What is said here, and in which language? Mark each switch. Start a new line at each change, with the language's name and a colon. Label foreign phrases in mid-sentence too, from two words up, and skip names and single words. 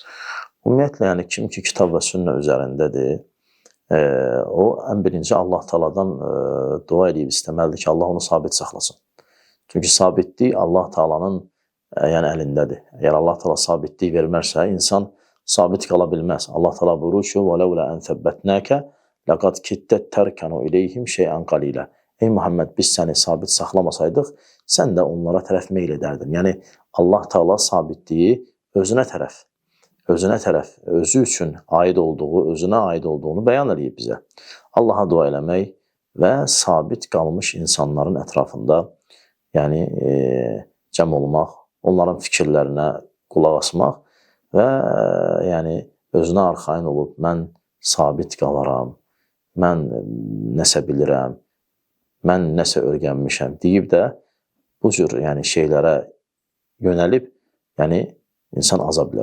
Azerbaijani: Ümumiyyətlə, kim ki kitab və sünnə üzərindədir, o ən birinci Allah Teala'dan dua edib istəməlidir ki, Allah onu sabit saxlasın. Çünki sabitlik Allah Teala'nın əlindədir. Əgər Allah Teala sabitlik vermərsə, insan sabit qala bilməz. Allah Teala buyurur ki,
Arabic: وَلَوْلَا أَنْ ثَبَّتْنَاكَ لَقَدْ كِدَّتْ تَرْكَنُ إِلَيْهِمْ شَيْئًا قَلِيلًا.
Azerbaijani: Ey Muhammed, biz səni sabit saxlamasaydıq, sən də onlara tərəf meyl edərdin. Yəni, Allah Teala sabitliyi özünə tərəf, özü üçün özünə aid olduğunu bəyan edib bizə. Allaha dua eləmək və sabit qalmış insanların ətrafında cəm olmaq, onların fikirlərinə qulaq asmaq və özünə arxain olub, mən sabit qalaram, mən nəsə bilirəm, mən nəsə öyrənmişəm deyib də bu cür şeylərə yönəlib, insan aza bilər.